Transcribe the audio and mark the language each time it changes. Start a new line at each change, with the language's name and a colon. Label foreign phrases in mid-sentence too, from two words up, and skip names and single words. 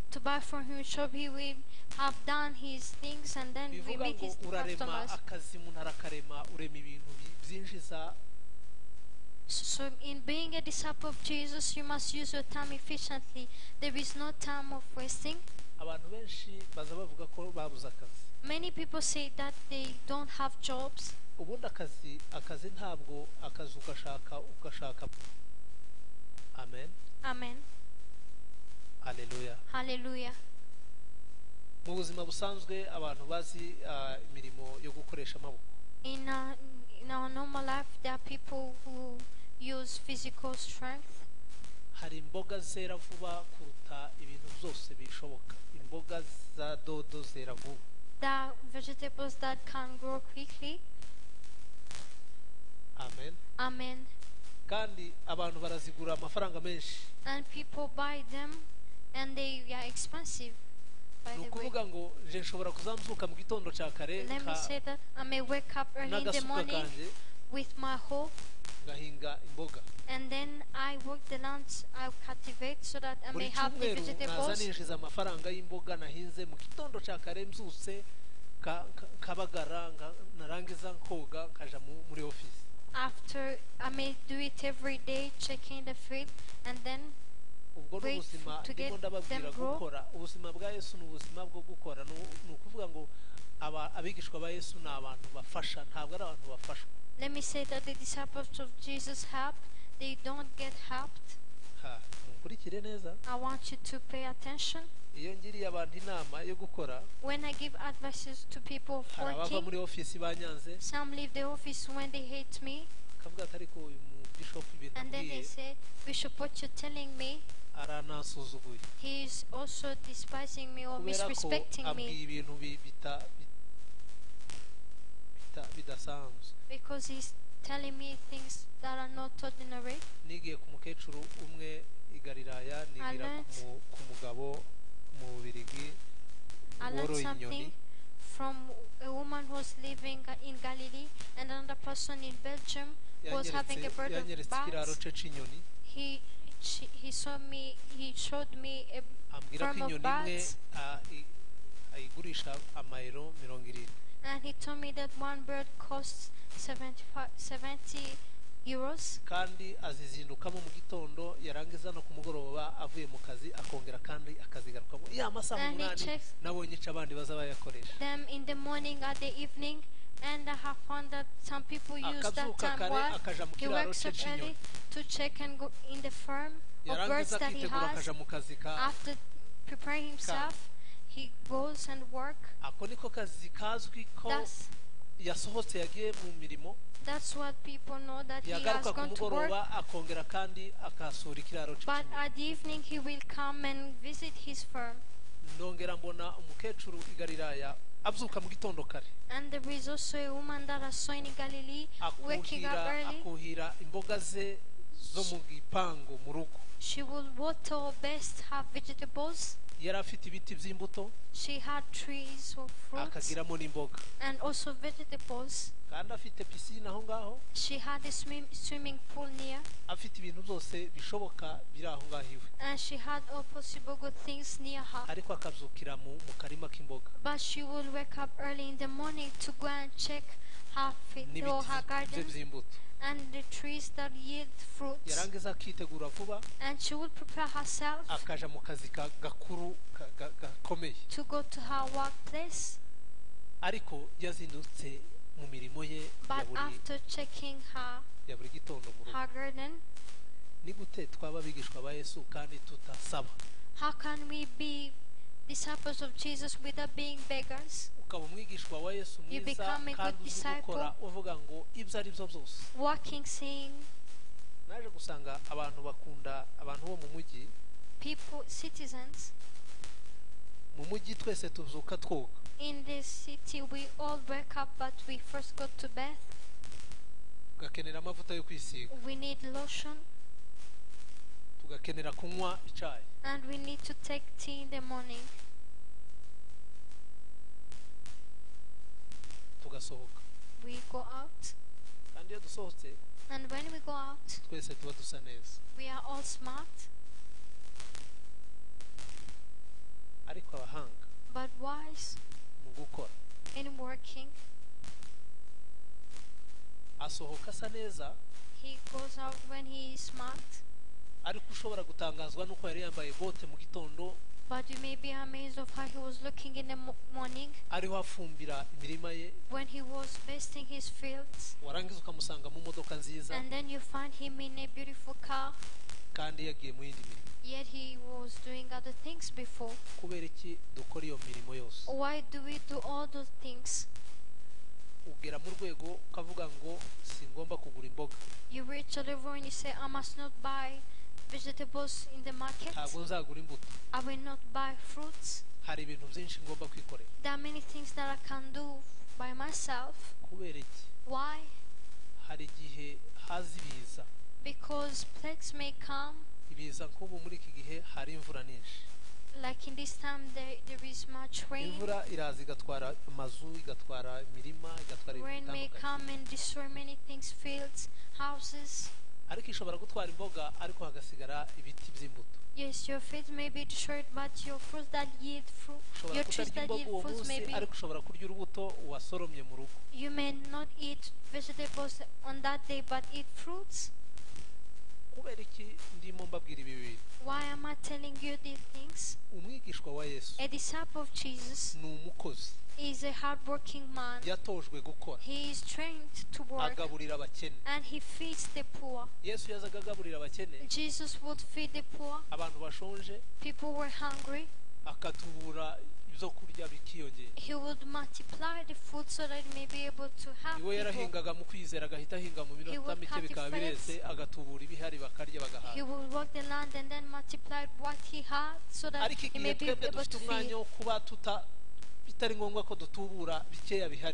English: from him shop, he will have done his things and then we
Kinyarwanda: bivuga
English: meet
Kinyarwanda: ngo
English: his
Kinyarwanda: urarema
English: customers.
Kinyarwanda: akazi, umuntu arakarema, urema ibintu byinjiza.
English: So in being a disciple of Jesus, you must use your time efficiently. There is no time of wasting.
Kinyarwanda: abantu benshi baza bavuga ko babuze akazi.
English: Many people say that they don't have jobs.
Kinyarwanda: ubundi akazi ntabwo akazi ugashaka. Amen.
English: Amen.
Kinyarwanda: haleluya.
English: Hallelujah.
Kinyarwanda: Mu buzima busanzwe abantu bazi imirimo yo gukoresha amaboko,
English: In our normal life, there are people who use physical strength.
Kinyarwanda: hari imboga zera vuba kuruta ibintu byose bishoboka. Imboga za dodo zera vuba,
English: There are vegetables that can grow quickly.
Kinyarwanda: amen.
English: Amen.
Kinyarwanda: Kandi abantu barazigura amafaranga menshi.
English: And people buy them, and they are expensive. By
Kinyarwanda: Ni
English: the way,
Kinyarwanda: ukuvuga ngo je nshobora kuzamzuka mu gitondo cya kare
English: let me say that I may wake up early in the
Kinyarwanda: n'agasuka
English: morning
Kinyarwanda: kanje
English: with my hoe,
Kinyarwanda: ngahinga imboga.
English: and then I work the lands, I cultivate so that I may
Kinyarwanda: Buri
English: have the
Kinyarwanda: cyumweru naza
English: vegetables.
Kinyarwanda: ninjiza amafaranga y'imboga nahinze mu gitondo cya kare mzuse kabagara narangiza nkoga nkaja muri office.
English: After I may do it every day, checking the field, and then
Kinyarwanda: ubwo
English: wait
Kinyarwanda: n'ubuzima
English: to
Kinyarwanda: ndimo
English: get
Kinyarwanda: ndababwira
English: them grow.
Kinyarwanda: gukora. Ubuzima bwa Yesu ni ubuzima bwo gukora. Ni ukuvuga ngo abigishwa ba Yesu ni abantu bafasha, ntabwo ari abantu bafashwa.
English: Let me say that the disciples of Jesus helped, they don't get helped.
Kinyarwanda: Munkurikire neza.
English: I want you to pay attention.
Kinyarwanda: Iyo ngiriye abantu inama yo gukora,
English: When I give advices to people
Kinyarwanda: hari abava
English: working,
Kinyarwanda: muri office banyanze,
English: some leave the office when they hate me,
Kinyarwanda: akavuga ati ariko uyu mu bishop ibintu
English: and then they
Kinyarwanda: abwiye
English: say, Bishop, what you're telling me,
Kinyarwanda: aranasuzuguye,
English: he is also despising me or
Kinyarwanda: kubera ko
English: misrespecting
Kinyarwanda: abwiye
English: me,
Kinyarwanda: ibintu bidasanzwe.
English: because he's telling me things that are not ordinary.
Kinyarwanda: Nigiye ku mukecuru umwe i Galilaya, nigira ku mugabo mu Bubiligi
English: I learned
Kinyarwanda: woroye
English: something
Kinyarwanda: inyoni.
English: from a woman who was living in Galilee, and another person in Belgium who was having a bird of
Kinyarwanda: yanyeretse ikiraro
English: bats.
Kinyarwanda: ce c'inyoni,
English: He showed me a
Kinyarwanda: ambwira ko
English: farm of
Kinyarwanda: inyoni imwe
English: bats,
Kinyarwanda: ayigurisha amayero 70.
English: and he told me that one bird costs 70 euros,
Kinyarwanda: kandi azizindukamo mu gitondo, yarangiza no ku mugoroba avuye mu kazi akongera kandi akazigarukamo ya masaha
English: and he 8 checks
Kinyarwanda: nabonye ica abandi baza bayakoresha.
English: them in the morning or the evening, and I have found that some people use that
Kinyarwanda: Akazuka
English: time
Kinyarwanda: kare
English: well.
Kinyarwanda: akaja mu
English: He
Kinyarwanda: kiraro
English: wakes
Kinyarwanda: ce
English: up early
Kinyarwanda: c'inyoni,
English: to check and go in the farm of birds
Kinyarwanda: yarangiza
English: that he
Kinyarwanda: akitegura
English: has.
Kinyarwanda: akaja mu kazi ka.
English: After preparing himself, he goes and work.
Kinyarwanda: Ako niko kazi kazwi ko yasohotse yagiye mu mirimo,
English: That's what people know, that he has
Kinyarwanda: yagaruka ku
English: gone to work.
Kinyarwanda: mugoroba akongera kandi akasura ikiraro
English: But
Kinyarwanda: c'inyoni.
English: at the evening he will come and visit his farm.
Kinyarwanda: Ndongera mbona umukecuru i Galilaya abyuka mu gitondo kare,
English: And there is also a woman that I saw in Galilee waking up early.
Kinyarwanda: akuhira imboga ze zo mu gipangu mu rugo.
English: She will water or best her vegetables.
Kinyarwanda: Yari afite ibiti by'imbuto
English: She had trees of fruits
Kinyarwanda: akagiramo n'imboga,
English: and also vegetables.
Kinyarwanda: kandi afite pisine aho ngaho,
English: She had a swimming pool near,
Kinyarwanda: afite ibintu byose bishoboka biri aho ngaho iwe,
English: and she had all possible good things near her.
Kinyarwanda: ariko akabyukira mu karima k'imboga
English: But she will wake up early in the morning to go and check her field or her
Kinyarwanda: n'ibiti bye
English: garden
Kinyarwanda: by'imbuto.
English: and the trees that yield fruits.
Kinyarwanda: Yarangiza akitegura vuba
English: And she will prepare herself
Kinyarwanda: akaja mu kazi gakuru gakomeye,
English: to go to her workplace.
Kinyarwanda: ariko yazindutse mu mirimo ye
English: But after checking
Kinyarwanda: ya buri gitondo mu rugo.
English: her garden,
Kinyarwanda: Ni gute twaba abigishwa ba Yesu kandi tutasaba?
English: how can we be disciples of Jesus without being beggars?
Kinyarwanda: Ukaba umwigishwa wa Yesu
English: You
Kinyarwanda: mwiza
English: become a
Kinyarwanda: kandi
English: good
Kinyarwanda: uzi gukora, uvuga ngo ibyo ari byo byose.
English: Walking, saying,
Kinyarwanda: Naje gusanga abantu bakunda abantu bo mu mujyi.
English: people, citizens,
Kinyarwanda: Mu mujyi twese tubyuka twoga,
English: in this city we all wake up, but we first go to bath.
Kinyarwanda: tugakenera amavuta yo kwisiga,
English: We need lotion,
Kinyarwanda: tugakenera kunywa icyayi,
English: and we need to take tea in the morning.
Kinyarwanda: tugasohoka.
English: We go out,
Kinyarwanda: Kandi iyo dusohotse
English: and when we go out,
Kinyarwanda: twese tuba dusa neza,
English: we are all smart.
Kinyarwanda: ariko abahanga
English: But wise
Kinyarwanda: mu gukora
English: in working,
Kinyarwanda: asohoka asa neza,
English: he goes out when he is smart.
Kinyarwanda: ariko ushobora gutangazwa nuko yari yambaye bote mu gitondo,
English: But you may be amazed of how he was looking in the morning
Kinyarwanda: ariho afumbira imirima ye,
English: when he was basting his fields,
Kinyarwanda: warangiza ukamusanga mu modoka nziza,
English: and then you find him in a beautiful car,
Kinyarwanda: kandi yagiye mu yindi mirimo.
English: yet he was doing other things before.
Kinyarwanda: Kubera iki dukora iyo mirimo yose?
English: Why do we do all those things?
Kinyarwanda: Ugera mu rwego ukavuga ngo singomba kugura imboga,
English: You reach a level and you say, I must not buy vegetables in the market.
Kinyarwanda: ntabwo nzagura imbuto,
English: I will not buy fruits.
Kinyarwanda: hari ibintu byinshi ngomba kwikorera.
English: There are many things that I can do by myself.
Kinyarwanda: Kubera iki?
English: Why?
Kinyarwanda: Hari igihe haza ibiza,
English: Because plagues may come.
Kinyarwanda: ibiza nk'ubu muri iki gihe hari imvura nyinshi.
English: Like in this time, there is much rain.
Kinyarwanda: Imvura iraza igatwara amazu, igatwara imirima, igatwara
English: Rain
Kinyarwanda: ibintu
English: may
Kinyarwanda: bitandukanye.
English: come and destroy many things, fields, houses.
Kinyarwanda: Ariko ishobora gutwara imboga ariko hagasigara ibiti by'imbuto.
English: Yes, your fields may be destroyed, but your fruits that yield fruit,
Kinyarwanda: Ushobora
English: your trees
Kinyarwanda: kutarya
English: that
Kinyarwanda: imboga
English: yield
Kinyarwanda: uwo
English: fruits may
Kinyarwanda: munsi
English: be.
Kinyarwanda: ariko ushobora kurya urubuto wasoromye mu rugo.
English: You may not eat vegetables on that day, but eat fruits.
Kinyarwanda: Kubera iki ndimo mbabwira ibi bintu?
English: Why am I telling you these things?
Kinyarwanda: Umwigishwa wa Yesu
English: A disciple of Jesus
Kinyarwanda: ni umukozi,
English: is a hardworking man.
Kinyarwanda: yatojwe gukora,
English: He is trained to work
Kinyarwanda: agaburira abakene.
English: and he feeds the poor.
Kinyarwanda: Yesu yazaga agaburira abakene,
English: Jesus would feed the poor.
Kinyarwanda: abantu bashonje,
English: People were hungry.
Kinyarwanda: akatubura ibyo kurya bikiyongera.
English: He would multiply the food so that he may be able to have
Kinyarwanda: Iwe
English: people.
Kinyarwanda: yarahingaga mu kwizera agahita ahinga mu minota
English: would
Kinyarwanda: mike bikaba
English: cultivate.
Kinyarwanda: bireze, agatubura ibihari bakarya
English: He
Kinyarwanda: bagahaga.
English: would work the land and then multiply what he had so that
Kinyarwanda: Ariko
English: he may
Kinyarwanda: igihe
English: be
Kinyarwanda: twebwe
English: able
Kinyarwanda: dufite
English: to
Kinyarwanda: umwanya
English: feed.
Kinyarwanda: wo kuba bitari ngombwa ko dutubura bikeya bihari.